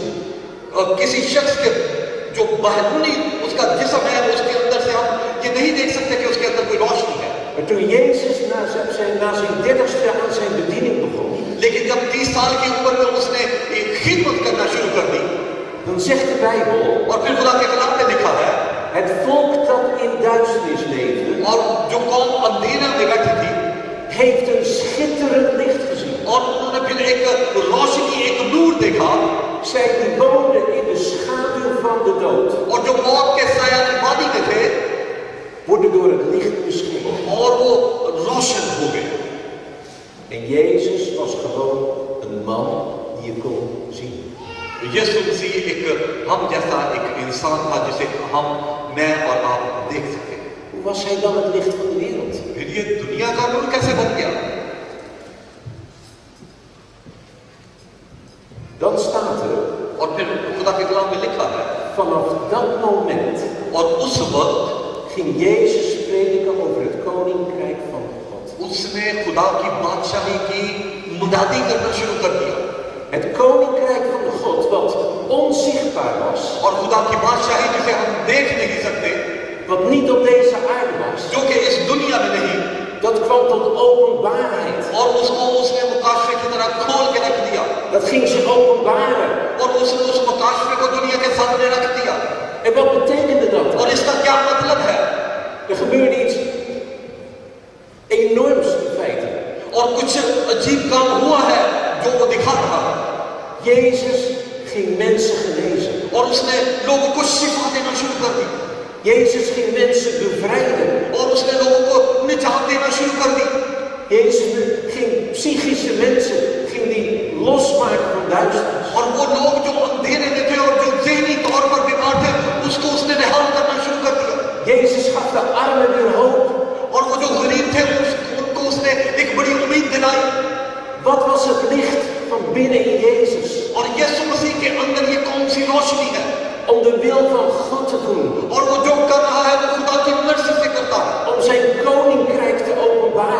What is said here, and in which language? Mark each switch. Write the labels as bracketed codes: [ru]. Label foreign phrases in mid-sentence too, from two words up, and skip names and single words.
[ur] اور کسی شخص کے جو باہری اس کا جسم ہے اس کے اندر سے ہم یہ نہیں دیکھ سکتے کہ اس کے اندر کوئی روشنی ہے. [nl] Maar toen Jezus na zijn 30ste aan zijn bediening begon, [ur] لیکن جب 30 سال کی عمر میں اس نے ایک خدمت کرنا شروع کر دی, [nl] dan zegt de Bijbel, [ur] اور پھر خدا کے کلام میں لکھا ہے, [nl] het volk dat in duisternis leefde, [ur] اور جو قوم اندھیرے میں بیٹھی تھی, [nl] heeft een schitterend licht gezien. [ur] اور انہوں نے پھر ایک روشنی، ایک نور دیکھا, [nl] Zij die woonden in de schaduw van de dood, [ur] اور جو موت کے سایہ کی وادی میں تھے, [nl] worden door het licht beschenen. [ur] اور وہ روشن ہو گئے. [nl] En Jezus was gewoon een man die je kon zien. [ur] یسوع مسیح ایک ہم جیسا ایک انسان تھا جسے ہم، میں اور آپ دیکھ سکے. [nl] Hoe was hij dan het licht van de wereld? [ur] پھر یہ دنیا کا نور کیسے بن گیا? [nl] Dan staat er, [ur] اور پھر خدا کے کلام میں لکھا ہے, [nl] vanaf dat moment [ur] اور اس وقت [nl] ging Jezus prediken over het koninkrijk van God. [ur] اس نے خدا کی بادشاہی کی منادی کرنا شروع کر دیا. [nl] Het koninkrijk van de God, wat onzichtbaar was, [ur] اور خدا کی بادشاہی جسے ہم دیکھ نہیں سکتے, [nl] wat niet op deze aarde was, [ur] جو کہ اس دنیا میں نہیں, [nl] dat kwam tot openbaarheid. [ur] اور اس کو اس نے مکاشفے کی طرح کھول کے رکھ دیا, [nl] Dat ging zich openbaren. [ur] اور اس نے اس مکاشفے کو دنیا کے سامنے رکھ دیا. [nl] En wat betekende dat? [ur] اور اس کا کیا مطلب ہے? [nl] Er gebeurde iets enorms in feite. [ur] اور کچھ عجیب کام ہوا ہے جو وہ دکھا رہا ہے. [nl] Jezus ging mensen genezen. [ur] اور اس نے لوگوں کو شفا دینا شروع کر دی, [nl] Jezus ging mensen bevrijden. [ur] اور اس نے لوگوں کو نجات دینا شروع کر دی. [nl] Jezus ging psychische mensen ging die losmaken van duisternis. [ur] اور وہ لوگ جو اندھیرے میں تھے اور جو ذہنی طور پر بیمار تھے، اس کو اس نے نہال کرنا شروع کر دیا. [nl] Jezus gaf de armen weer hoop. [ur] اور وہ جو غریب تھے ان کو اس نے ایک بڑی امید دلائی. [nl] Wat was het licht van binnen in Jezus? [ur] اور یسوع مسیح کے اندر یہ کون سی روشنی ہے? [nl] Om de wil van God te doen. [ur] اور وہ جو کر رہا ہے وہ خدا کی مرضی سے کرتا ہے, [nl] Om zijn koninkrijk te openbaren.